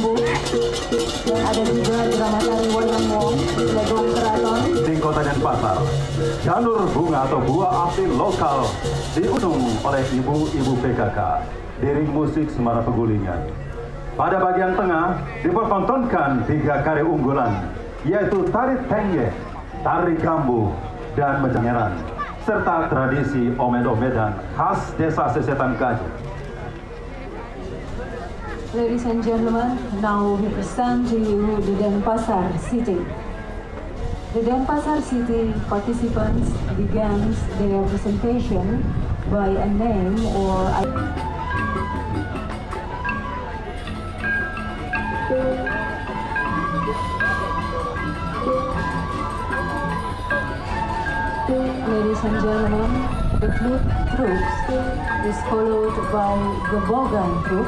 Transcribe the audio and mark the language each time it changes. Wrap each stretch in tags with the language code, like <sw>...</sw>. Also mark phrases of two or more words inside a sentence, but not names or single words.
<id>bambu, dan ada juga drama tari wayang wong, legong keraton. Di Kota Denpasar, jalur bunga atau buah api lokal diusung oleh ibu-ibu PKK di ring musik Semarang Pegulingan. Pada bagian tengah dipertontonkan 3 karya unggulan, yaitu tari tengge, tari gambu, dan menjangeran, serta tradisi omed-omedan khas desa Sesetan Gajah.</id> <en>Ladies and gentlemen, now we present to you the Denpasar City. The Denpasar City participants began their presentation by a name or Ladies and gentlemen, the flute troops is followed by Gebogan troops.</en>